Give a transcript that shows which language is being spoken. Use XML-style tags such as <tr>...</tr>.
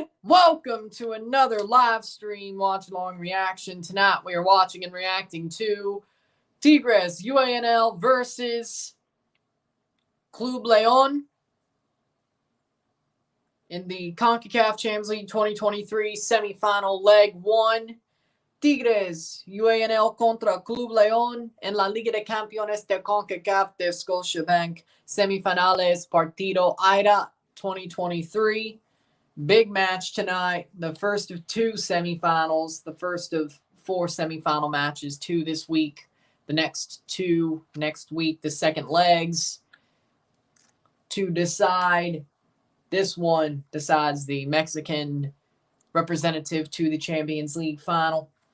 <en>Welcome to another live stream watch-along reaction. Tonight we are watching and reacting to Tigres UANL versus Club León in the Concacaf Champions League 2023 semifinal leg 1.</en> <es>Tigres UANL contra Club León en la Liga de Campeones de Concacaf de Scotiabank Semifinales Partido Ida 2023.</es> <en>Big match tonight, the first of two semifinals, the first of four semifinal matches, two this week, the next two next week, the second legs to decide. This one decides the Mexican representative to the Champions League final.</en>